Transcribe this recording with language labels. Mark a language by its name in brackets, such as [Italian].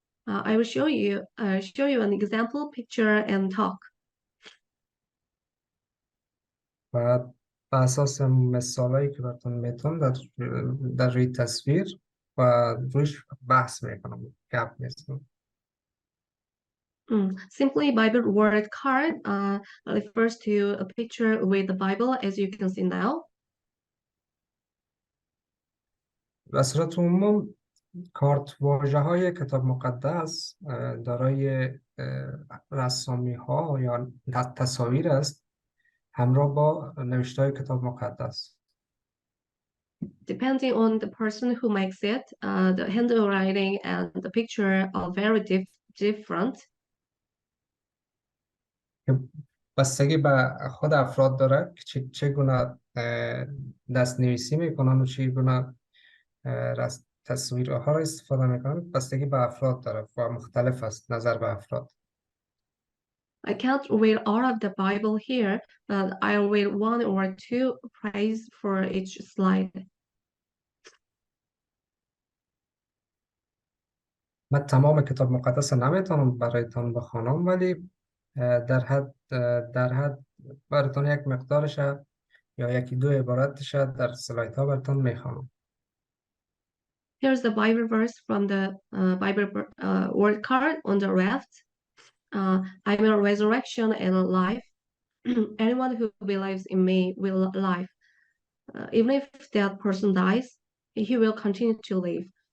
[English] I will show you an example picture and talk. [Persian] و بر اساس مثالایی که براتون میتونم در روی تصویر و رویش بحث میکنم، گپ میزنم. [English] Simply Bible word card refers to a picture with the Bible, as you can see now. [Persian] به صورت عموم کارت واژه های کتاب مقدس دارای رسامی ها یا تصاویر است همراه با نوشته های کتاب مقدس. [English] Depending on the person who makes it, the handwriting and the picture are very different. [Persian] بستگی به خود افراد داره که چگونه دست نویسی میکنن و چگونه تصویرها را استفاده میکنن. بستگی به افراد داره و مختلف است نظر به افراد. [English] I can't read all of the Bible here, but I'll read one or two praise for each slide. [Persian] من تمام کتاب مقدس نمیتونم برایتان بخوانم، ولی در حد براتون یک مقدارش یا یکی دو عبارتش در سلایت ها براتون میخوانم. [English] Here's the Bible verse from the Bible word card on the left. I'm a resurrection and life. Anyone who believes in me will live. Even if that person dies, he will continue to live.